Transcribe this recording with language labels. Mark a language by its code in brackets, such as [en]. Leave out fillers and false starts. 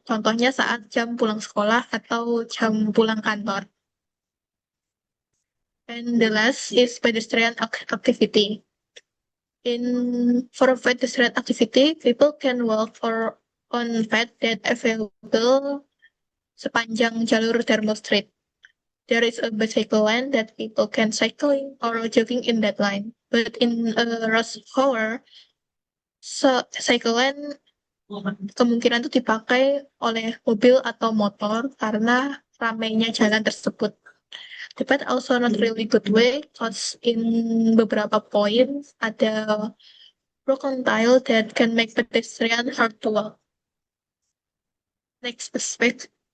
[id] Contohnya saat jam pulang sekolah atau jam pulang kantor. [en] And the last is pedestrian activity. For pedestrian activity, people can walk or on path that available [id] sepanjang jalur [en] Darmo Street. There is a bicycle lane that people can cycling or jogging in that line. But in a rush hour, cycle lane [id] kemungkinan itu dipakai oleh mobil atau motor karena ramainya jalan tersebut. [en] The path also not really good way, cause in [id] beberapa poin [en] ada broken tile that can make pedestrian hard to walk. Next aspect.